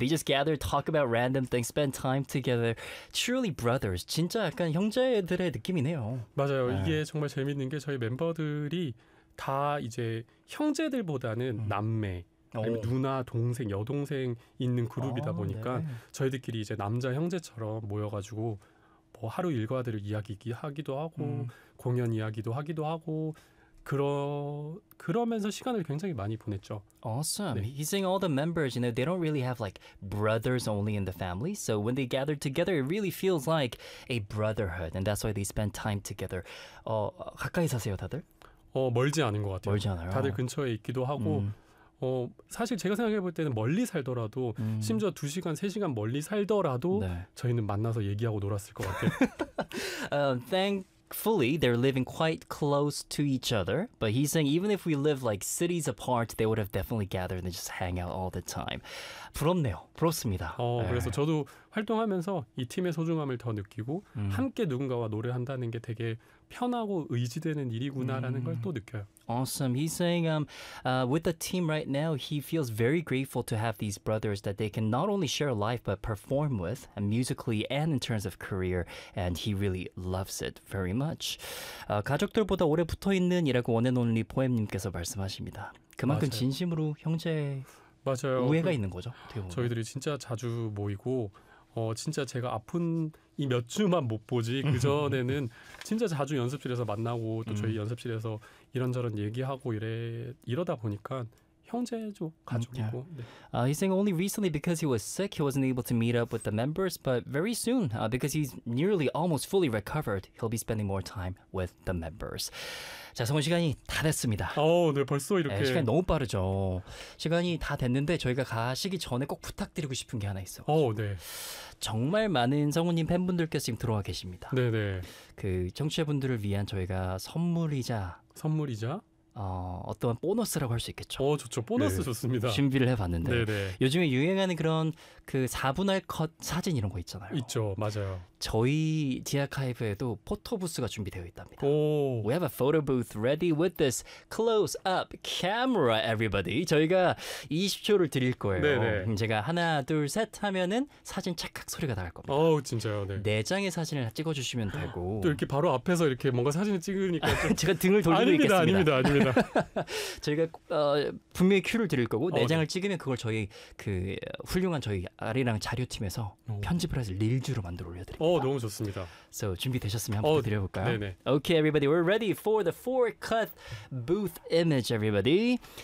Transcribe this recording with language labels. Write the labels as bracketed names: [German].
[English] They just gather, talk about random things, spend time together. Truly brothers. [Korean] 진짜 약간 형제 애들의 느낌이네요. 맞아요. 이게 정말 재밌는 게 저희 멤버들이 다 이제 형제들보다는 남매. 아니면 누나, 동생, 여동생 있는 그룹이다 보니까 네. 저희들끼리 이제 남자 형제처럼 모여가지고 뭐 하루 일과들을 이야기하기도 하고 공연 이야기도 하기도 하고 그러면서 시간을 굉장히 많이 보냈죠. [English] Awesome. [Korean] 네. [English] He's saying all the members, you know, they don't really have like brothers only in the family. So when they gather together, it really feels like a brotherhood. And that's why they spend time together. [Korean] 가까이 사세요, 다들? 멀지 않은 것 같아요. 멀지 않아요. 다들 근처에 있기도 하고 사실 제가 생각해 볼 때는 멀리 살더라도 심지어 2시간, 3시간 멀리 살더라도 네. 저희는 만나서 얘기하고 놀았을 것 같아요. [English] Thankfully, they're living quite close to each other. But he's saying even if we live like cities apart, they would have definitely gathered and just hang out all the time. [Korean] 부럽네요. 부럽습니다. 그래서 저도 활동하면서 이 팀의 소중함을 더 느끼고 함께 누군가와 노래한다는 게 되게 편하고 의지되는 일이구나라는 걸 또 느껴요. [English] Awesome. He's saying with the team right now, he feels very grateful to have these brothers that they can not only share life but perform with and musically and in terms of career. And he really loves it very much. [Korean] 가족들보다 오래 붙어있는 이라고 원앤 온리 포엠님께서 말씀하십니다. 그만큼 맞아요. 진심으로 형제 우애가 있는 거죠. 저희들이 진짜 자주 모이고 진짜 제가 아픈 이 몇 주만 못 보지 그 전에는 진짜 자주 연습실에서 만나고 또 저희 연습실에서 이런저런 얘기하고 이러다 보니까 형제죠 가족이고. [English] Yeah. [Korean] 네. [English] He's saying only recently because he was sick he wasn't able to meet up with the members, but very soon because he's nearly almost fully recovered he'll be spending more time with the members. [Korean] 자, 성훈 시간이 다 됐습니다. 네, 벌써 이렇게. 네, 시간이 너무 빠르죠. 시간이 다 됐는데 저희가 가시기 전에 꼭 부탁드리고 싶은 게 하나 있어요. 네. 정말 많은 성훈님 팬분들께서 지금 들어와 계십니다. 네네. 그 청취자분들을 위한 저희가 선물이자? 어떤 보너스라고 할 수 있겠죠. 좋죠. 보너스 네. 좋습니다. 준비를 해봤는데. 네네. 요즘에 유행하는 그런 그 4분할 컷 사진 이런 거 있잖아요. 있죠. 맞아요. 저희 디아카이브에도 포토부스가 준비되어 있답니다. 오. [English] We have a photo booth ready with this close-up camera, everybody. [Korean] 저희가 20초를 드릴 거예요. 네네. 제가 하나, 둘, 셋 하면은 사진 착각 소리가 나갈 겁니다. 진짜요? 네. 네 장의 사진을 찍어주시면 되고. 또 이렇게 바로 앞에서 이렇게 뭔가 사진을 찍으니까. 좀... 제가 등을 돌리고 아닙니다, 있겠습니다. 아닙니다. 저희가 분명히 큐를 드릴 거고 네 장을 찍으면 그걸 저희 그 훌륭한 저희 아리랑 자료팀에서 편집을 해서 릴즈로 만들어 올려드릴 너무 좋습니다. So, 준비되셨으면 한번 드려볼까요? 네네. [English] Okay, everybody. We're ready for the four-cut booth image, everybody.